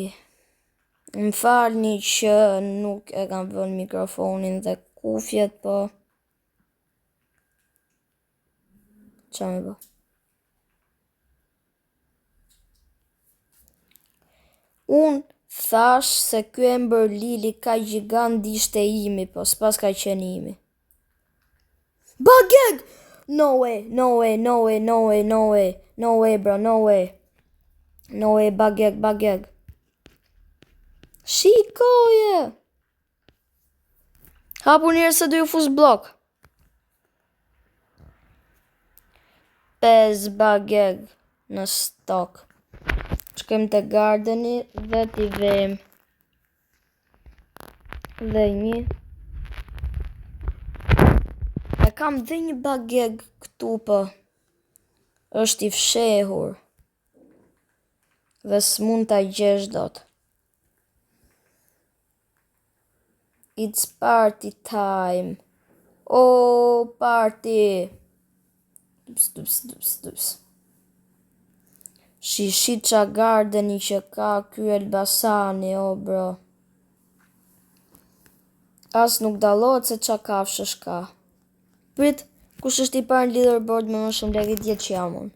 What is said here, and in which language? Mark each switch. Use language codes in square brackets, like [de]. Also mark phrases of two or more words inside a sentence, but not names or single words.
[sq] Më falni që nuk e kam vënë mikrofonin dhe kufjet, po... Qa me bë? Unë thash se ky Ember Lily ka gjigant ishte imi, po s'pas ka qenë imi. Bageg! [en] No way, no way, no way, no way, no way, no way bro, no way. No way, bageg, bageg. [sq] Shikoje! Hapu njerë se du ju fus blok. 5 bageg në stok. Shkojmë te gardeni dhe t'i vejmë dhe një. E kam dhe një bageg këtu po. Është i fshehur. Dhe s'mund t'a gjesh dot. [en] It's party time. Oh, party. Dups. [sq] Shishit qa gardeni që ka ky Elbasani, o bro. As nuk dallohet se qa kafshësh ka. Prit, kush është i parë në leaderboard me më shumë lekë djetë që jam unë.